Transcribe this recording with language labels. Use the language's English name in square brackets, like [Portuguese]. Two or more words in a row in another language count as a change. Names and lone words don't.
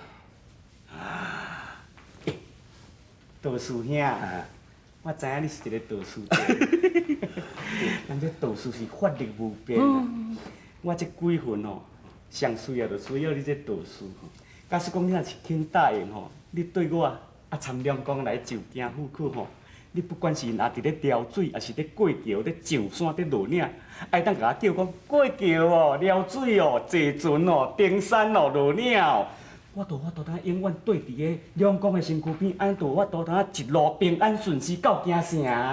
[Min Nan Chinese] 哎，道士兄，我知影你是一个道士人这道士是法力无边啊。我这鬼魂哦，上需要就需要你这道士。假使讲你若是肯答应吼，你对我啊参两公来就京赴考吼。你不管是若伫咧撩水，还是咧过桥、咧上山、咧落岭，爱当甲我叫讲过桥哦、撩水哦、坐船哦、登山哦、落岭哦，我都通永远对伫个两公的身躯边，安都我都通一路平安顺遂到京城。